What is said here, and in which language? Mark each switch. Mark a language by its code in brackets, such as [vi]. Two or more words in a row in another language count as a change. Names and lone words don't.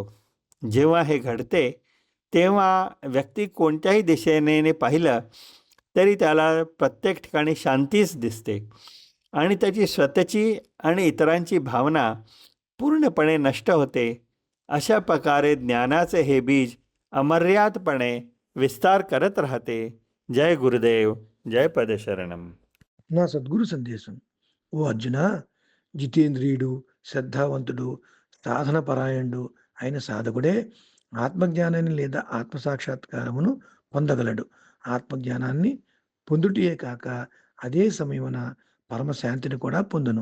[mr] जेव्हा हे घडते तेव्हा व्यक्ती कोणत्याही दिशेने पाहिलं तरी त्याला प्रत्येक ठिकाणी शांतीच दिसते आणि त्याची स्वतःची आणि इतरांची भावना पूर्णपणे नष्ट होते. अशा प्रकारे ज्ञानाचे हे बीज अमर्यादपणे विस्तार करत राहते. जय गुरुदेव, जय पदशरणम. [te] నా సద్గురు సందేశం. ఓ అర్జున, జితేంద్రియుడు, శ్రద్ధావంతుడు, సాధన పరాయణుడు అయిన సాధకుడే ఆత్మజ్ఞానాన్ని లేదా ఆత్మసాక్షాత్కారమును పొందగలడు. ఆత్మజ్ఞానాన్ని పొందుటయే కాక అదే సమయమున పరమశాంతిని కూడా పొందును.